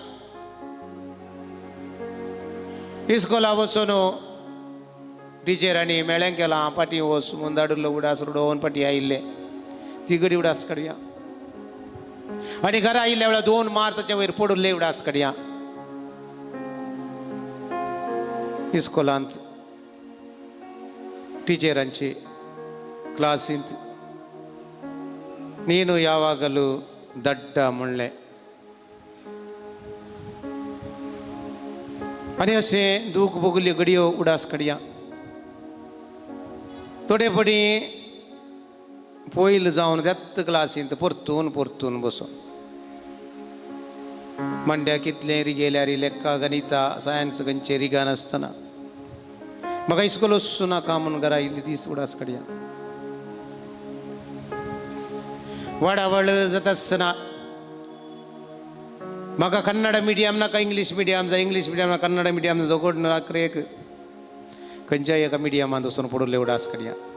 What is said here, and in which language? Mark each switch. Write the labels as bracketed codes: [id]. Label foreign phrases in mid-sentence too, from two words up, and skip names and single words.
[kok] इस्कोला वचून टिचर आनी मेळ्ळें केलां पाटी वच म्हूण धाडिल्लो उडास रडोवन पाटी आयिल्ले ती घडी उडास काडया. आनी घरा आयिल्ल्या वेळार 2 मार ताच्या वयर पडुल्ले उडास काडया. इस्कोलांत टिचरांचे क्लासींत [kn] ನೀನು ಯಾವಾಗಲೂ ದಡ್ಡ [kok] मुळ्ळे आणि असे दूख भोगली घडयो उडास कडया थोडेपणी पोईल जाऊन त्यात क्लासीन परतून परतून बसून मंड्या कितले रिगेल्या री लेक्का गणिता सायन्स गंचे रिगा नासतना म्हाका इस्कोल वचूं नाका म्हणून घरा इल्ली दीस उडास कडया वाडावळ जाता आसतना म्हाका कन्नड मिडियम नाका इंग्लीश मिडियम जा इंग्लीश मिडियम ना कन्नड मिडियम जोगोड नाकरेक खंयच्याय एका मिडियमांत वचून पडले उडास कडया